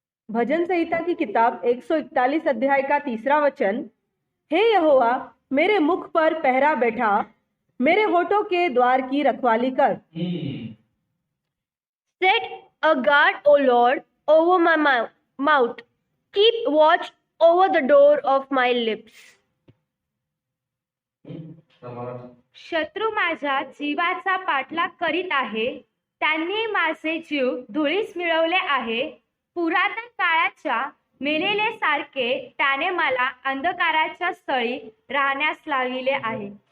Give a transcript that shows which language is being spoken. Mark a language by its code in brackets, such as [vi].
[hi] भजन संहिता की किताब 141 अध्याय का 3रा वचन, हे यहोवा मेरे मुख पर पहरा बैठा, मेरे होठों के द्वार की रखवाली कर। [en] Set a guard, O Lord, over my mouth. Keep watch over the door of my lips. [mr] शत्रू माझ्या जीवाचा पाठलाग करीत आहे, त्यांनी माझे जीव धुळीस मिळवले आहे। पुरातन काळाच्या मेलेले सारखे त्याने मला अंधकाराच्या स्थळी राहण्यास लाविले आहे।